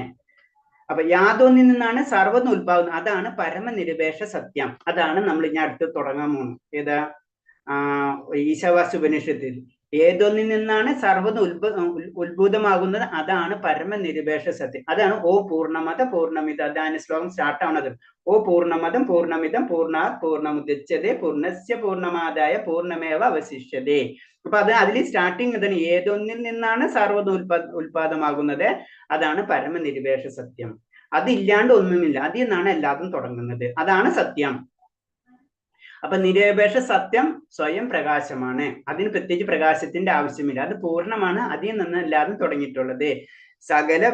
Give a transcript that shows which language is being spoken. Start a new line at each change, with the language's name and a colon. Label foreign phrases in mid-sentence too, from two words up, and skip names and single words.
Malayalam: അപ്പൊ യാതൊന്നിൽ നിന്നാണ് സർവ്വതും ഉത്പാദനം, അതാണ് പരമനിരപേക്ഷ സത്യം. അതാണ് നമ്മൾ ഇനി അടുത്ത് തുടങ്ങാൻ പോകുന്നത്. ഏതാ? ഈശാവാസ്യ ഉപനിഷത്തിൽ ഏതൊന്നിൽ നിന്നാണ് സർവ്വതും ഉത്ഭൂതമാകുന്നത്, അതാണ് പരമനിരപേക്ഷ സത്യം. അതാണ്
Sanskrit: ഓ പൂർണ്ണമത പൂർണ്ണമിത.
Malayalam: അതാണ് ശ്ലോകം സ്റ്റാർട്ട് ആവുന്നത്.
Sanskrit: ഓ പൂർണ്ണമതം പൂർണ്ണമിതം പൂർണ്ണാത് പൂർണ്ണമുദച്യതേ പൂർണ്ണസ്യ പൂർണ്ണമാദായ പൂർണ്ണമേവ അവശിഷ്യതേ.
Malayalam: അപ്പൊ അതിൽ സ്റ്റാർട്ടിങ് ഇതാണ്. ഏതൊന്നിൽ നിന്നാണ് സർവ്വതും ഉത്പാദമാകുന്നത്, അതാണ് പരമനിരപേക്ഷ സത്യം. അതില്ലാണ്ട് ഒന്നുമില്ല, അതിൽ നിന്നാണ് എല്ലാതും തുടങ്ങുന്നത്, അതാണ് സത്യം. അപ്പൊ നിരപേക്ഷ സത്യം സ്വയം പ്രകാശമാണ്, അതിന് പ്രത്യേകിച്ച് പ്രകാശത്തിന്റെ ആവശ്യമില്ല, അത് പൂർണ്ണമാണ്, അതിൽ നിന്ന് എല്ലാതും തുടങ്ങിയിട്ടുള്ളത്.